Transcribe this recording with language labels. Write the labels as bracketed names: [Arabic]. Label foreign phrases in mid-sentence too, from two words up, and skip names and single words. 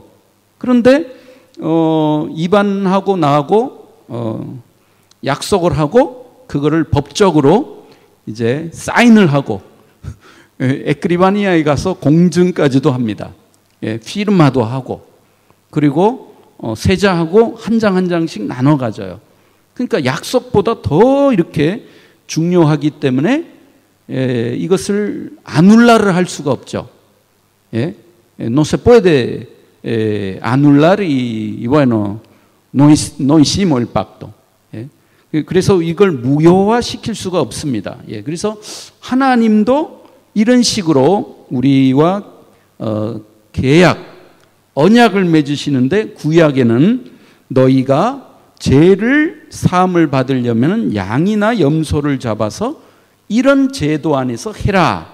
[Korean] 그런데 입안하고 나하고 약속을 하고 그거를 법적으로 이제 사인을 하고 에크리바니아에 가서 공증까지도 합니다. 예, 피르마도 하고, 그리고 세자하고 한 장 한 장씩 나눠 가져요. 그러니까 약속보다 더 이렇게 중요하기 때문에 이것을 아눌라를 할 수가 없죠. 예? [Spanish] No se puede anular y bueno, no hicimos el pacto. [Korean] 예? 그래서 이걸 무효화 시킬 수가 없습니다. 예, 그래서 하나님도 이런 식으로 우리와 계약, 언약을 맺으시는데, 구약에는 너희가 죄를 사함을 받으려면 양이나 염소를 잡아서 이런 제도 안에서 해라.